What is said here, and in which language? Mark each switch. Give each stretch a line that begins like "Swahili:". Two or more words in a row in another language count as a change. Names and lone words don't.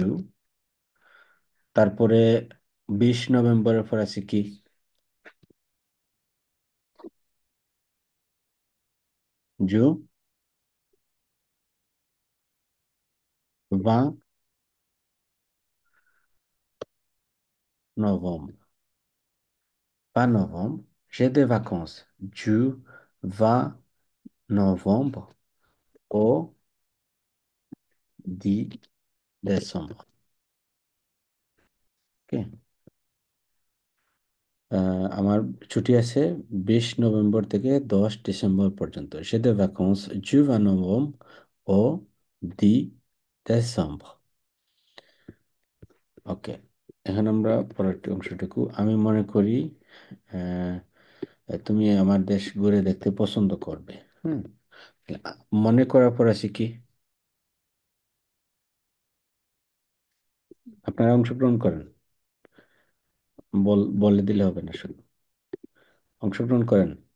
Bangla: তারপরে 20 নভেম্বরের ফরাসি কি? জু, 20 নভেম্বর,
French: pas novembre, j'ai des vacances du 20 novembre au 10 décembre. Ok.
Bangla: আমার ছুটি আছে 20 নভেম্বর থেকে 10 ডিসেম্বর পর্যন্ত।
French: J'ai des vacances du 20 novembre au 10 décembre.
Bangla: ওকে, এখন আমরা পরের অংশটুকু, আমি মনে করি আহ, তুমি আমার দেশ ঘুরে দেখতে পছন্দ করবে। হুম। মনে করার পর আছে কি? আপনারা অংশগ্রহণ করেন, বলে দিলে হবে না, শুধু অংশগ্রহণ করেন।